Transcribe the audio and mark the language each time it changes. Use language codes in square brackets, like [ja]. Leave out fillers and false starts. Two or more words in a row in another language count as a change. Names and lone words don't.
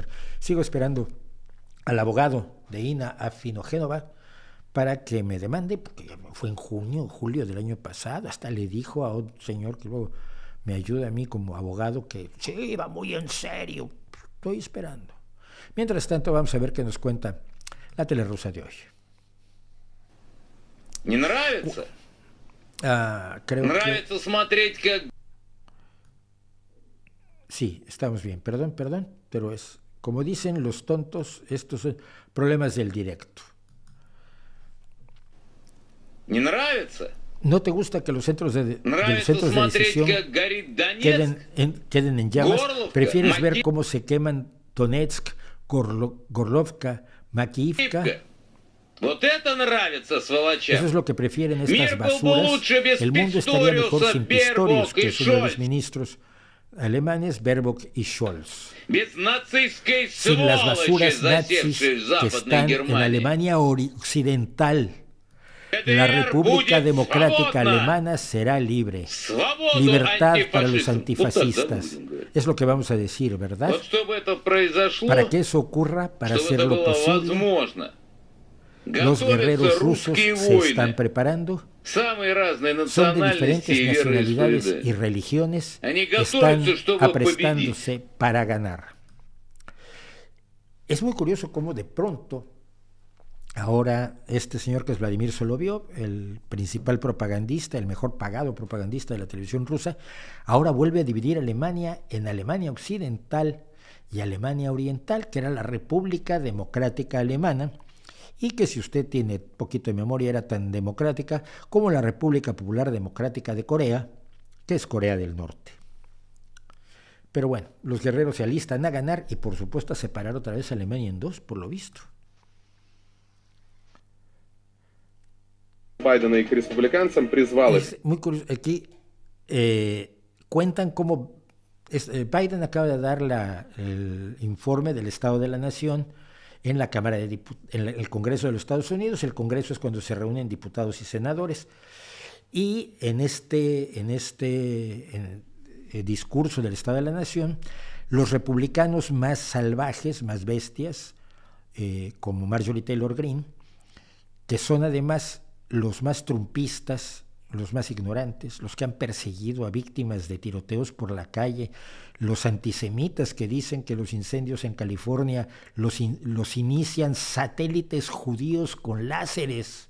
[es] Sigo esperando al abogado de Ina Afinogenova para que me demande, porque ya fue en julio del año pasado, hasta le dijo a otro señor que luego me ayuda a mí como abogado que sí, va muy en serio. Estoy esperando. Mientras tanto, vamos a ver qué nos cuenta la Telerusa de hoy. [ru] Не нравится? [es] Creo [ru] Нравится [es] que... [ru] смотреть, как... [es] Sí, estamos bien. Perdón, pero es, como dicen los tontos, estos son problemas del directo. [ru] Не нравится? [es] ¿No te gusta que los centros de [ru] Нравится смотреть, [es] decisión [ru] как горит Донецк? [es] queden en llamas? [ru] Горловка, [es] ¿Prefieres ver [ru] Макеевка. [es] cómo se queman Donetsk, Gorlovka, Makiivka? [ru] Вот это нравится, [es] Eso [ru] сволочам. [es] es lo que prefieren estas [ru] Мир был бы [es] basuras. [ru] лучше без [es] El mundo estaría mejor [ru] Pistoriusa, [es] sin Pistorius, [ru] Baerbock [es] que [ru] и [es] es uno de los [ru] Scholz. [es] ministros alemanes, Baerbock y Scholz. [ru] Без нацистской [es] Sin las [ru] сволочи, [es] basuras nazis [ru] засевшей в [es] que [ru] Западной [es] están en [ru] Германии. [es] Alemania occidental. La [ru] ГДР [es] República [ru] будет [es] Democrática [ru] свободна. [es] Alemana será libre. [ru] Свободу [es] Libertad para los [ru] антифашистам. Вот так [es] antifascistas. [ru] будем говорить. [es] Es lo que vamos a decir, ¿verdad? [ru] Вот чтобы это произошло, [es] Para que eso ocurra, para [ru] чтобы это [es] hacerlo [ru] было [es] posible, [ru] возможно. [es] los [ru] Готовятся [es] guerreros rusos [ru] русские [es] se están [ru] войны. [es] preparando. [ru] Самые разные [es] Son de [ru] национальности [es] diferentes [ru] и [es] nacionalidades y [ru] вероисповедания. [es] religiones. [ru] Они [es] Están [ru] готовятся, чтобы [es] aprestándose para ganar. Es muy curioso cómo de pronto ahora este señor que es Vladimir Solovyov, el principal propagandista, el mejor pagado propagandista de la televisión rusa, ahora vuelve a dividir Alemania en Alemania Occidental y Alemania Oriental, que era la República Democrática Alemana, y que si usted tiene poquito de memoria era tan democrática como la República Popular Democrática de Corea, que es Corea del Norte. Pero bueno, los guerreros se alistan a ganar y por supuesto a separar otra vez a Alemania en dos, por lo visto. [ru] Байдена и к республиканцам призвал их. [es] Es muy curioso, aquí cuentan cómo Biden acaba de dar el informe del Estado de la Nación en la Cámara de en el Congreso de los Estados Unidos. El Congreso es cuando se reúnen diputados y senadores. Y en este discurso del Estado de la Nación, los republicanos más salvajes, más bestias, como Marjorie Taylor Greene, que son además los más trumpistas, los más ignorantes, los que han perseguido a víctimas de tiroteos por la calle, los antisemitas que dicen que los incendios en California los inician satélites judíos con láseres.